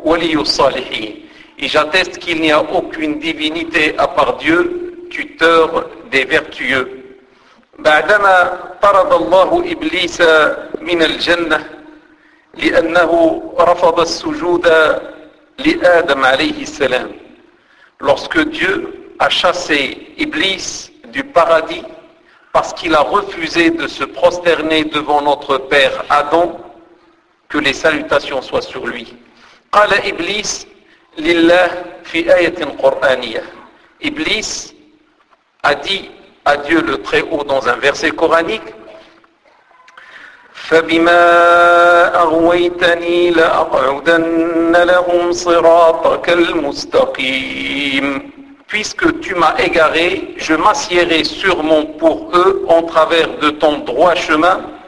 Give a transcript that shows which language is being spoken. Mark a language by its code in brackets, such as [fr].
[fr] Et j'atteste qu'il n'y a aucune divinité à part Dieu, tuteur des vertueux. [ar] بعدما طرد الله إبليس من الجنة لأنه رفض السجود لآدم عليه السلام. [fr] Lorsque Dieu a chassé Iblis du paradis parce qu'il a refusé de se prosterner devant notre père Adam, que les salutations soient sur lui. [ar] قال إبليس لله في آية قرآنية. [fr] Iblis a dit à Dieu le Très-Haut dans un verset coranique. [ar] فَبِمَا أَغْوَيْتَنِي لَأَقْعُدَنَّ لَهُمْ صِرَاطَكَ الْمُسْتَقِيمِ. [fr] Puisque tu m'as égaré, je m'assiérai sûrement pour eux en travers de ton droit chemin.